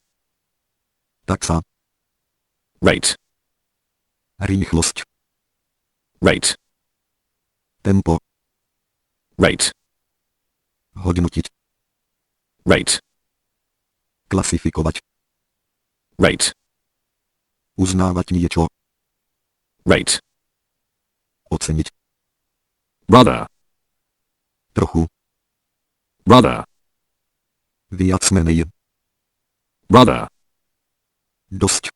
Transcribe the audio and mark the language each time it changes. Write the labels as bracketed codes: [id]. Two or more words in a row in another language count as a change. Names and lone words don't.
[sk] Taxa. [en] rate, [sk] Rýchlost. [en] rate, [sk] Tempo. [en] rate, [sk] Hodnotiť. [en] rate, [sk] Klasifikovať. [en] rate, [sk] Uznávať niečo. [en] rate, [sk] Oceniť. [en] rather, [sk] Trochu. [en] rather, [sk] Viac menej. [en] rather, [sk] Dosť.